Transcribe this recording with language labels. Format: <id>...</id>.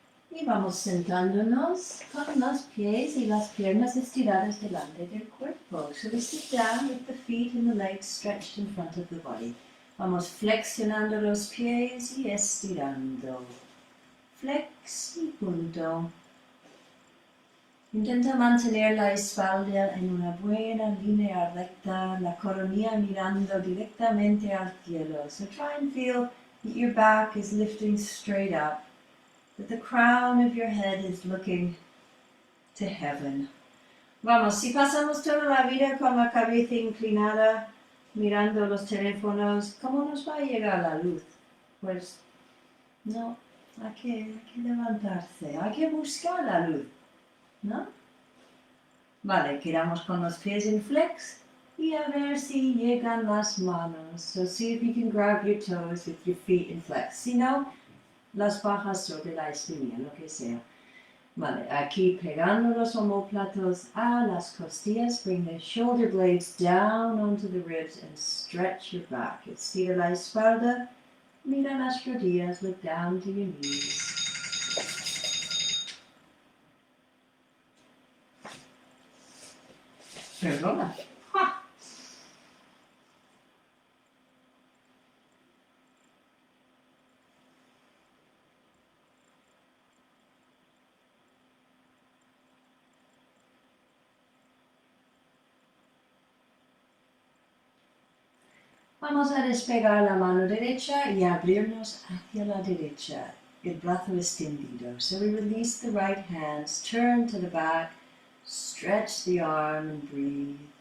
<es>Y vamos sentándonos con los pies y las piernas estiradas delante del cuerpo.</es> <en>So we sit down with the feet and the legs stretched in front of the body.</en> <es>Vamos flexionando los pies y estirando. Flex y punto. Intenta mantener la espalda en una buena línea recta, la coronilla mirando directamente al cielo.</es> <en>So try and feel that your back is lifting straight up. That the crown of your head is looking to heaven.</en> <es>Vamos, si pasamos toda la vida con la cabeza inclinada, mirando los teléfonos, ¿cómo nos va a llegar la luz? Pues no, hay que levantarse, hay que buscar la luz, ¿no? Vale, quedamos con los pies en flex y a ver si llegan las manos.</es> <en>So see if you can grab your toes with your feet in flex.</en> <es>Si no, las bajas sobre la espinilla, lo que sea. Vale, aquí pegando los omóplatos a las costillas,</es> <en>bring the shoulder blades down onto the ribs and stretch your back.</en> <es>Estira la espalda, mira las rodillas,</es> <en>look down to your knees.</en> <es>Perdona. ¡Ja! Vamos a despegar la mano derecha y abrirnos hacia la derecha, el brazo extendido.</es> <en>So we release the right hands, turn to the back, stretch the arm and breathe.</en>